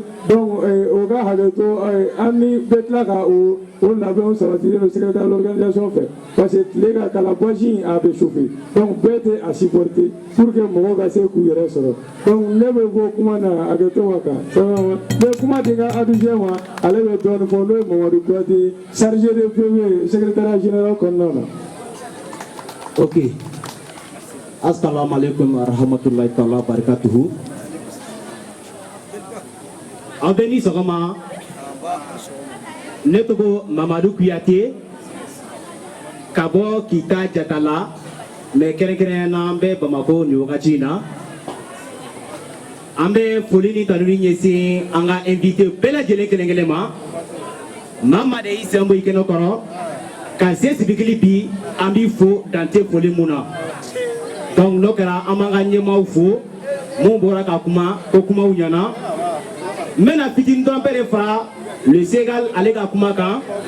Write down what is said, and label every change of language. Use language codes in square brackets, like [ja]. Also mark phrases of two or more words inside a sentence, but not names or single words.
[bm] donc o ka hakɛto an ni bɛ tila ka o labɛnw sabatilen don [fr] secrétaire de l'organisation [bm] fɛ [fr] parce que [bm] tile ka kalan bɔsi a bɛ chauffer donc bɛɛ tɛ a supporter [fr] pour que [bm] mɔgɔw ka se k'u yɛrɛ sɔrɔ donc ne bɛ bɔ kuma na hakɛto ma kan n bɛ kuma di n ka adjoint ma ale bɛ dɔɔnin fɔ n'o ye Mamadu Kuyate [fr] chargé de premier secrétariat général [bm] kɔnɔna na. Ok. [ar] السلام عليكم ورحمة الله تعالى وبركاته. [bm] An bɛ ni sɔgɔma ne tɔgɔ Mamadu Kuyate ka bɔ Kita Jatala mais kɛrɛnkɛrɛnnenya na an bɛ Bamako nin wagati in na an bɛ foli ni tanu ni ɲɛsin an ka invité bɛɛ lajɛlen kelen kelen ma Mamadu y'i sen bɔ i kɛnɛ kɔrɔ ka se sibikili bi an b'i fo dante foli mun na donc n'o kɛra an b'an ka ɲɛmaaw fo mun bɔra ka kuma ko kumaw ɲɛna n bɛna fitini dɔrɔn bɛɛ de fara le Ségal ale ka kuma kan